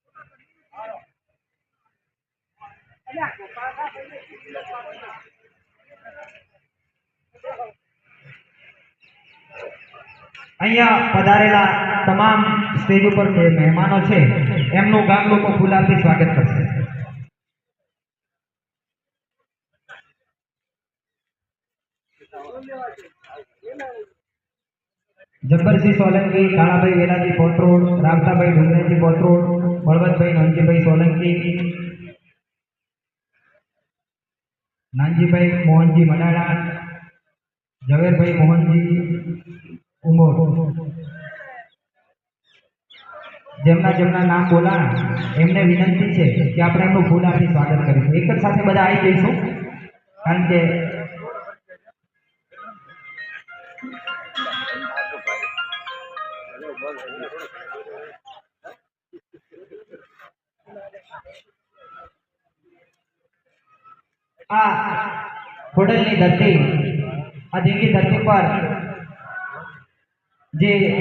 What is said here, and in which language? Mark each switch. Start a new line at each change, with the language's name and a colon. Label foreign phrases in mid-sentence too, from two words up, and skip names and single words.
Gujarati: અહીંયા પધારેલા તમામ સ્ટેજ ઉપર જે મહેમાનો છે એમનું ગામ લોકો ફૂલાથી સ્વાગત કરશે। जब्बरसिंह सोलंकी, कालाभाई वेलाजी पोत्रोड, रामताभाई डुंगरेजी पोत्रोड, बलवंतभाई नानजीभाई सोलंकी, नानजीभाई मोहनजी मनाड़ा, झवेरभाई मोहनजी उमोर, જેમના જેમના નામ બોલાણા એમને વિનંતી છે કે આપણે એમનું ફૂલ આપી સ્વાગત કરીશું. એક જ સાથે બધા આવી જઈશું, કારણ કે આ ખોડલની ધરતી, આ ધીંગી ધરતી પર જે